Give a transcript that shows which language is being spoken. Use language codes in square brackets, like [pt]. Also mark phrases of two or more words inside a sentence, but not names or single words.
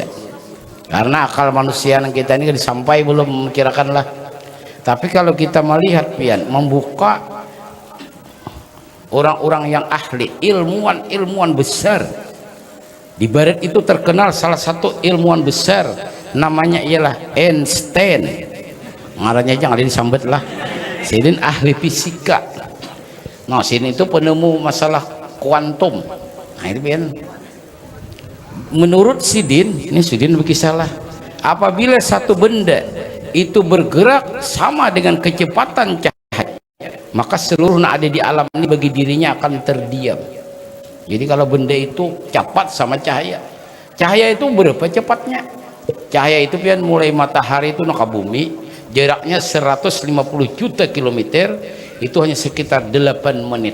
[id] Karena akal manusia yang kita ini sampai belum memikirkan lah. Tapi kalau kita melihat pian membuka orang-orang yang ahli, ilmuwan besar di barat itu terkenal salah satu ilmuwan besar namanya ialah Einstein. [bjn] Ngaranya jangan disambet lah. Sidin ahli fisika. [id] Nah, sini itu penemu masalah kuantum. Nah, itu pian. Menurut Sidin, ini Sidin berkisahlah, apabila satu benda itu bergerak sama dengan kecepatan cahaya, maka seluruh yang ada di alam ini bagi dirinya akan terdiam. Jadi kalau benda itu cepat sama cahaya, cahaya itu berapa cepatnya? Cahaya itu pian mulai matahari itu ke bumi, jaraknya 150 juta kilometer, itu hanya sekitar 8 menit.